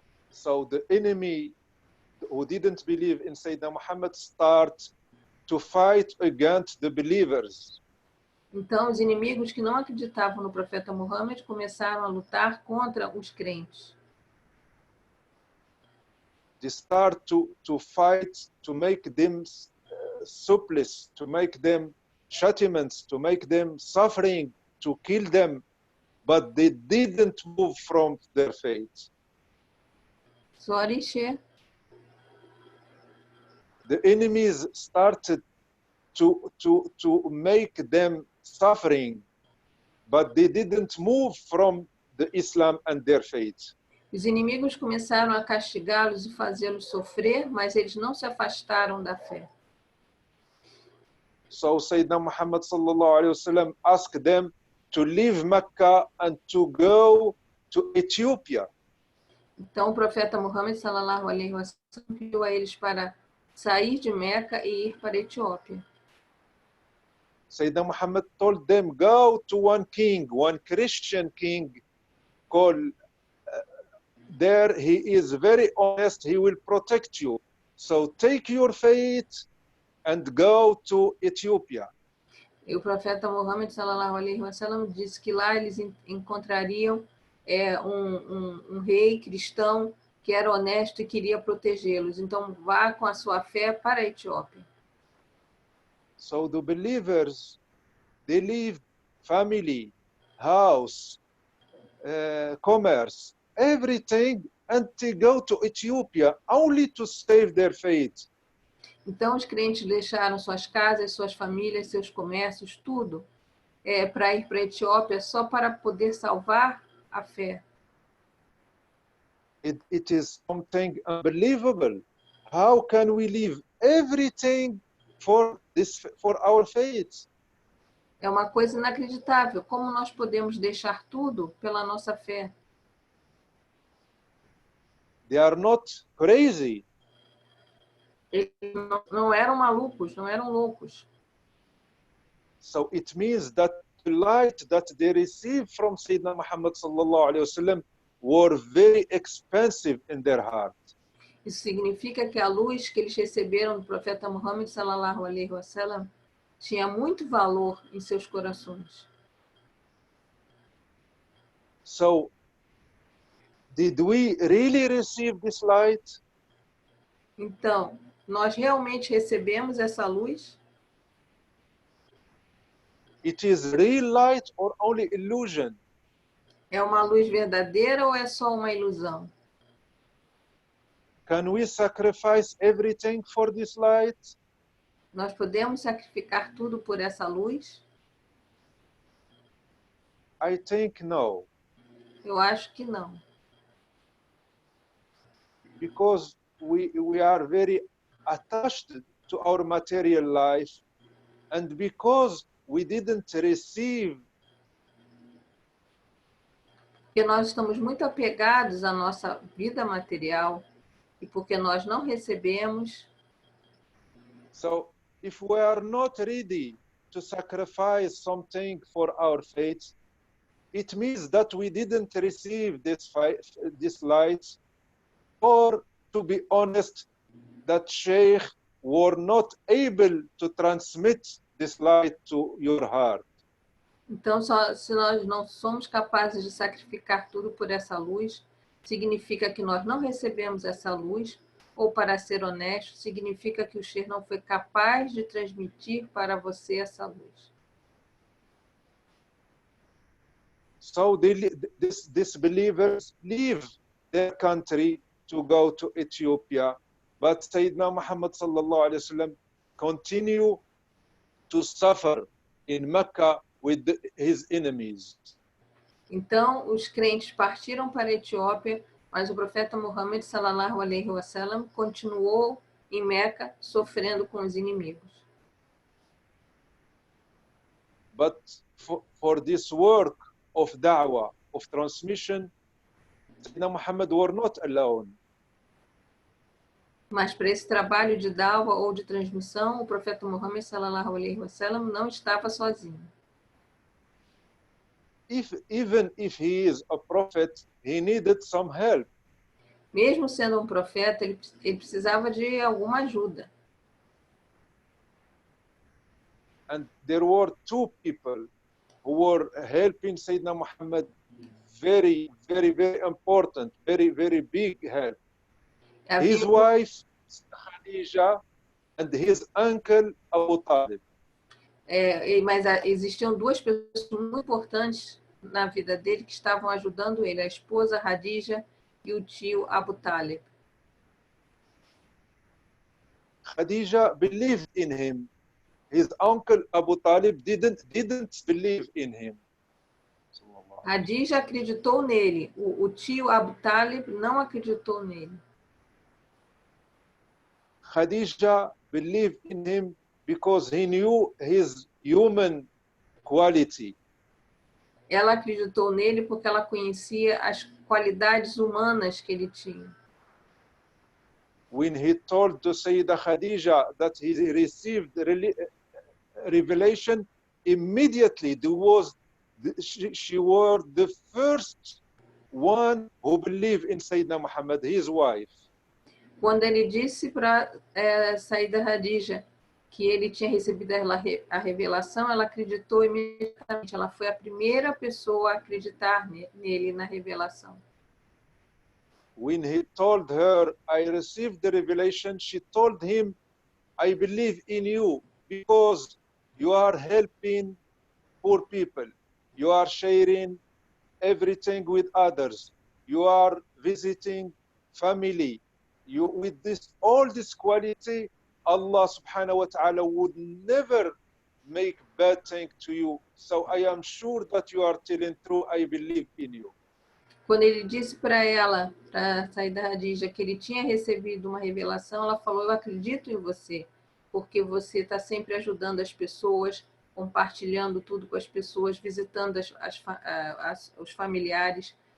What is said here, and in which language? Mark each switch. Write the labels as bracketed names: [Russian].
[English] So the enemy who didn't believe in Sayyidina Muhammad start to fight against the believers. [Portuguese] Então, os inimigos que não acreditavam no profeta Muhammad começaram a lutar contra os crentes. [English] They start to fight, to make them supplice, to make them chastisement, to make them suffering, to kill them, but they didn't move from their faith. Sorry, She. The enemies started to make them suffering, but they didn't move from the Islam and their faith. [Portuguese] Os inimigos começaram a castigá-los e fazê-los sofrer, mas eles não se afastaram da fé. [English] So Sayyidina Muhammad sallallahu alaihi wasallam asked them to leave Mecca and to go to Ethiopia. [Portuguese] Então o profeta Muhammad sallallahu alaihi wasallam pediu a eles para sair de Meca e ir para a Etiópia. [English] Sayyidina Muhammad told them, go to one king, one Christian king called there. He is very honest. He will protect you. So take your faith and go to Ethiopia. [Portuguese] E o profeta Muhammad sallallahu alaihi wasallam disse que lá eles encontrariam um rei cristão que era honesto e queria protegê-los. Então vá com a sua fé para a Etiópia. [English] So the believers, they leave family, house, commerce, everything, and they go to Ethiopia only to save their faith. [Portuguese] Então os crentes deixaram suas casas, suas famílias, seus comércios, tudo, para ir para a Etiópia só para poder salvar a fé. [English] It is something unbelievable. How can we leave everything for our faith? [Portuguese] É uma coisa inacreditável. Como nós podemos deixar tudo pela nossa fé? [English] They are not crazy. [Portuguese] Eles não eram malucos, não eram loucos. [English] So it means that the light that they received from Sayyidina Muhammad sallallahu alaihi wasallam were very expensive in their heart. [Portuguese] Isso significa que a luz que eles receberam do profeta Muhammad sallallahu alaihi wasallam tinha muito valor em seus corações. [English] So, did we really receive this light? [Portuguese] Então, nós realmente recebemos essa luz? [English] It is real light or only illusion? [Portuguese] É uma luz verdadeira ou é só uma ilusão? [English] Can we sacrifice everything for this light? [Portuguese] Nós podemos sacrificar tudo por essa luz? [English] I think no, [Portuguese] Eu acho que não. [English] because we are very attached to our material life, and because we didn't receive [Portuguese] Porque nós estamos muito apegados à nossa vida material e porque nós não recebemos. [English] so if we are not ready to sacrifice something for our faith, it means that we didn't receive this light, or to be honest, that Sheikh were not able to transmit this light to your heart. [Portuguese] Então, se nós não somos capazes de sacrificar tudo por essa luz, significa que nós não recebemos essa luz, ou, para ser honesto, significa que o Sheikh não foi capaz de transmitir para você essa luz. [English] So these believers leave their country to go to Ethiopia, but Sayyidina Muhammad sallallahu alaihi wasallam continue to suffer in Mecca with his enemies. [Portuguese] Então, os crentes partiram para a Etiópia, mas o profeta Muhammad sallallahu alaihi wasallam continuou em Meca sofrendo com os inimigos. [English] But for this work of da'wah, of transmission, Sayyidina Muhammad were not alone. [Portuguese] Mas para esse trabalho de da'wah ou de transmissão, o profeta Muhammad sallallahu alaihi wasallam não estava sozinho. [English] Even if he is a prophet, he needed some help. [Portuguese] Mesmo sendo um profeta, ele precisava de alguma ajuda. [English] And there were two people who were helping Sayyidina Muhammad, very, very, very important, very, very big help. His wife, Khadija, and his uncle, Abu Talib. [Portuguese] Mas existiam duas pessoas muito importantes na vida dele que estavam ajudando ele, a esposa Khadija e o tio Abu Talib. [English] Khadija believed in him. His uncle Abu Talib didn't believe in him. [Portuguese] Khadija acreditou nele, o tio Abu Talib não acreditou nele. [English] Khadija believed in him because he knew his human quality. [Portuguese] Ela acreditou nele porque ela conhecia as qualidades humanas que ele tinha. [English] When he told to Sayyida Khadija that he received revelation, immediately she was the first one who believed in Sayyidina Muhammad, his wife. [Portuguese] Quando ele disse para Sayyida Khadija que ele tinha recebido a revelação, ela acreditou imediatamente. Ela foi a primeira pessoa a acreditar nele na revelação. [English] When he told her, I received the revelation, she told him, I believe in you because you are helping poor people. You are sharing everything with others. You are visiting family. With all this quality, Allah subhanahu wa ta'ala would never make bad thing to you. So I am sure that you are telling true. I believe in you. [Portuguese] Quando ele disse para ela, para Sayyida Khadija, que ele tinha recebido uma revelação, ela falou, eu acredito em você, porque você está sempre ajudando as pessoas, compartilhando tudo com as pessoas, visitando os familiares.